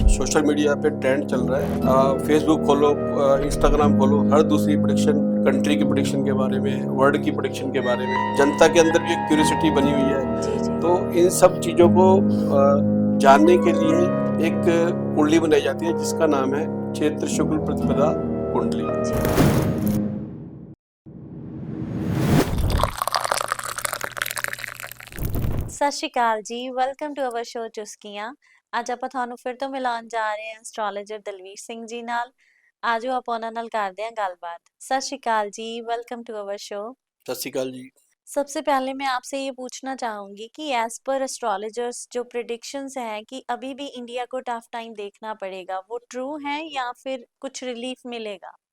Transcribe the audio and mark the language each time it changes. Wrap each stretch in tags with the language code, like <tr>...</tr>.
<hi>Social media पे trend चल रहा है। फेसबुक खोलो, इंस्टाग्राम खोलो, हर दूसरी प्रेडिक्शन, कंट्री की प्रेडिक्शन के बारे में, वर्ल्ड की प्रेडिक्शन के बारे में, जनता के अंदर भी एक क्यूरियोसिटी बनी हुई है। जी जी। तो इन सब चीजों को जानने के लिए एक कुंडली बनाई जाती है जिसका नाम है चैत्र शुक्ल प्रतिपदा कुंडली।</hi> <pa>ਸਤਿ ਸ਼੍ਰੀ ਅਕਾਲ ਜੀ,</pa> <en>welcome to our show</en> <pa>ਚੁਸਕੀਆਂ। ਅੱਜ ਆਪਾਂ ਤੁਹਾਨੂੰ ਫਿਰ ਤੋਂ ਮਿਲਾਉਣ ਜਾ ਰਹੇ ਹਾਂ ਐਸਟ੍ਰੋਲੋਜਰ ਦਲਵੀਰ ਸਿੰਘ ਜੀ ਨਾਲ। ਆਜੋ ਆਪਾਂ ਉਹਨਾਂ ਨਾਲ ਕਰਦੇ ਹਾਂ ਗੱਲਬਾਤ।</pa> <hi>ਸਤਿ ਸ਼੍ਰੀ ਅਕਾਲ जी, वेलकम टू अवर शो। सत श्री अकाल जी। सबसे पहले मैं आपसे ये पूछना चाहूंगी कि एज पर एस्ट्रोलॉजर्स जो प्रिडिक्शंस हैं कि अभी भी इंडिया को टफ टाइम देखना पड़ेगा, वो ट्रू है या फिर कुछ रिलीफ मिलेगा?</hi>